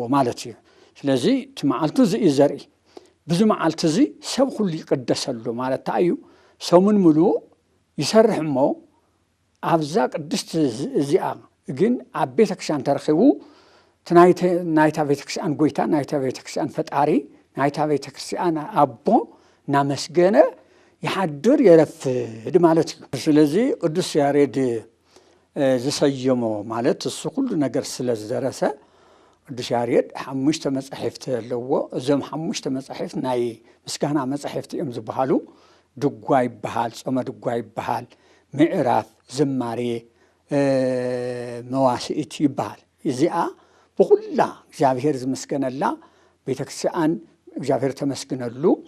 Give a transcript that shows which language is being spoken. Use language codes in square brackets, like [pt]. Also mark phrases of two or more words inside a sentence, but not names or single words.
[ti] ማለት እዩ ስለዚህ ትማዓልቱ እዚ ዘርኢ ብዙ መዓልቲ እዚ ሰብ ሁሉ ይቅደሰሉ ማለት ታዩ ሰሙን ሙሉ ይሰርሕ ሞ አብዛ ቅድስት እዚኣ ግን ኣብ ቤተክርስቲያን ተረኺቡ ናይታ ቤተክርስቲያን ጎይታ ናይታ ቤተክርስቲያን ፈጣሪ ናይታ ቤተክርስቲያን አቦ ናመስገነ ይሓድር የረፍድ ማለት እዩ ስለዚህ ቅዱስ ያሬድ ዝሰየሞ ማለት እሱ ሁሉ ነገር ስለዝደረሰ ቅዱስ ያሬድ 5 መጻሕፍት ኣለዎ እዞም 5 መጻሕፍት ናይ ምስጋና መጻሕፍት እዮም ዝበሃሉ ድጓ ይበሃል ጾመ ድጓ ይበሃል ምዕራፍ ዝማሬ መዋስኢት ይበሃል እዚኣ ብኩላ እግዚአብሔር ዝመስገነላ ቤተክርስቲያን እግዚአብሔር ተመስግነሉ